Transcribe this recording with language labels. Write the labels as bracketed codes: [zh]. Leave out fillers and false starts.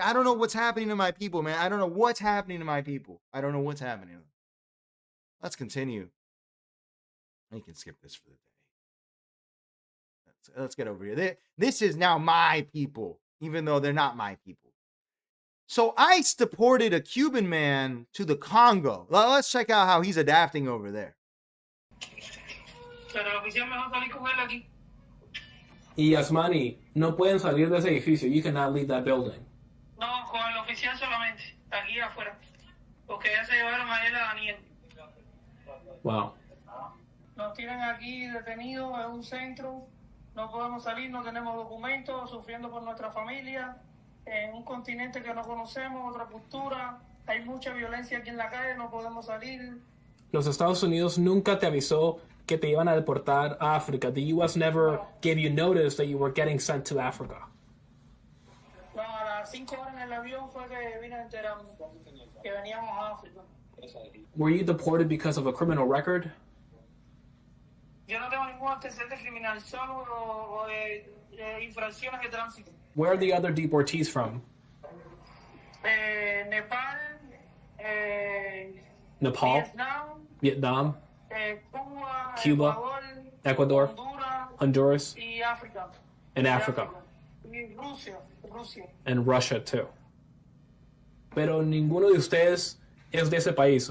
[en] I don't know what's happening to my people, man. I don't know what's happening to my people. I don't know what's happening. Let's continue. You can skip this for the day. Let's get over here. This is now my people, even though they're not my people. So ICE deported a Cuban man to the Congo. Let's check out how he's adapting over there. [es] Y Yasmani, no pueden salir de ese edificio. [en] You cannot leave that building. [es] No, con el oficial solamente, aquí afuera. Porque ya se llevaron a él a Daniel. [en] Wow. [es] Nos tienen aquí detenidos en un centro. No podemos salir, no tenemos documentos, sufriendo por nuestra familia. En un continente que no conocemos, otra cultura. Hay mucha violencia aquí en la calle, no podemos salir. Los Estados Unidos nunca te avisó que te iban a deportar a África. [en] The U.S. never gave you notice that you were getting sent to Africa. [es] No, a las 5 horas en el avión fue que vine a enterarme que veníamos a África. [en] Were you deported because of a criminal record? [es] Yo no tengo ningún antecedente criminal, solo infracciones de tránsito. [en] Where are the other deportees from? Nepal, Nepal, Vietnam, Cuba, Ecuador, Honduras, and Africa, and Russia too. [es] Pero ninguno de ustedes es de ese país.